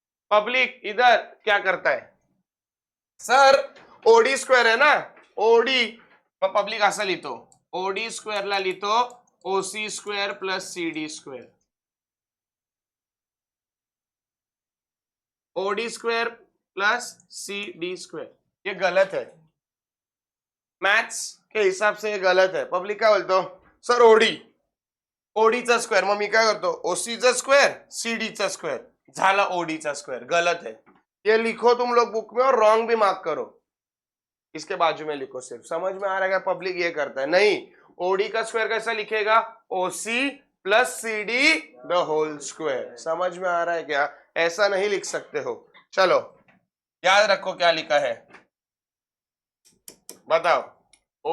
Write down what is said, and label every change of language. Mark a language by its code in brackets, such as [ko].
[hi] Public इधर क्या करता है? [mr] सर ओडी स्क्वेअर आहे ना, ओडी, मग पब्लिक असं लिहितो, ओडी स्क्वेअरला लिहितो OC square plus CD square, OD square plus CD square. [hi] ये गलत है, मैथ्स के हिसाब से ये गलत है। [mr] पब्लिक काय बोलतो? सर ओडी, ओडीचा स्क्वेअर, मग मी काय करतो? ओसीचा स्क्वेअर, सीडीचा स्क्वेअर, झाला ओडीचा स्क्वेअर। [hi] गलत है, ये लिखो तुम लोग बुक में और रॉन्ग भी मार्क करो, इसके बाजू में लिखो सिर्फ। समझ में आ रहा है? पब्लिक ये करता है, नहीं, ओडी का स्क्वायर कैसा लिखेगा? ओसी plus CD the whole square. समझ में आ रहा है क्या? ऐसा नहीं लिख सकते हो। चलो याद रखो क्या लिखा है, बताओ।